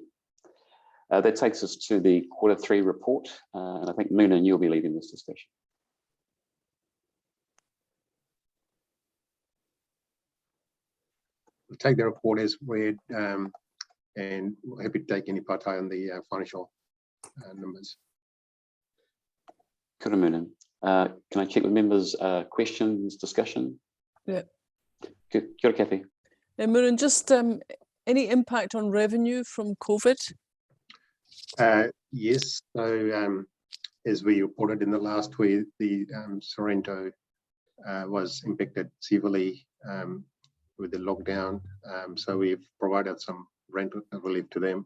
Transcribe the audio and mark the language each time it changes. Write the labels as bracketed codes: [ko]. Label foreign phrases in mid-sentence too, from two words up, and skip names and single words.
[en] That takes us to the Q3 report, and I think Moonan, you'll be leading this discussion. We'll take the report as read, and we're happy to take any part on the financial numbers. [mi] Kia ora, Moonan. [en] Can I check with members' questions, discussion? Yeah. [mi] Kia ora, Kathy. [en] Murin, just any impact on revenue from COVID? Yes, so as we reported in the last week, the Sorrento was impacted severely with the lockdown, so we've provided some rent relief to them.